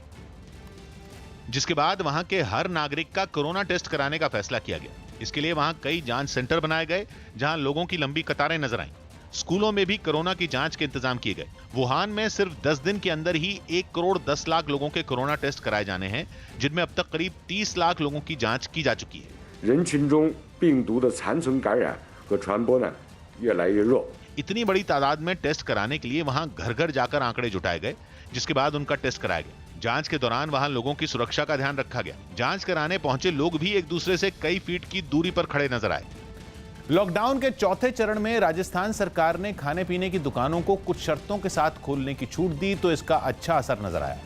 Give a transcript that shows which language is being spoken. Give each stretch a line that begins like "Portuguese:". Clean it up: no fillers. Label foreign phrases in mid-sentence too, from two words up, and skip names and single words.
Hindi: जिसके बाद वहां के हर नागरिक का कोरोना टेस्ट कराने का फैसला किया गया। इसके लिए वहां कई जांच सेंटर बनाए गए, जहां लोगों की लंबी कतारें नजर आईं। स्कूलों में भी कोरोना की जांच के इंतजाम किए गए। वुहान में सिर्फ 10 दिन के अंदर ही 1 करोड़ 10 लाख लोगों के कोरोना टेस्ट कराए जाने हैं, जिनमें अब तक करीब 30 लाख लोगों की जांच की जा चुकी है।
Chinese: 人群中病毒的残存感染和传播呢越来越弱。
Hindi: इतनी बड़ी तादाद में टेस्ट कराने के लिए वहां घर घर जाकर आंकड़े जुटाए गए, जिसके बाद उनका टेस्ट कराया गया। जांच के दौरान वहां लोगों की सुरक्षा का ध्यान रखा गया। जांच कराने पहुंचे लोग भी एक दूसरे से कई फीट की दूरी पर खड़े नजर आए। लॉकडाउन के चौथे चरण में राजस्थान सरकार ने खाने पीने की दुकानों को कुछ शर्तों के साथ खोलने की छूट दी, तो इसका अच्छा असर नजर आया।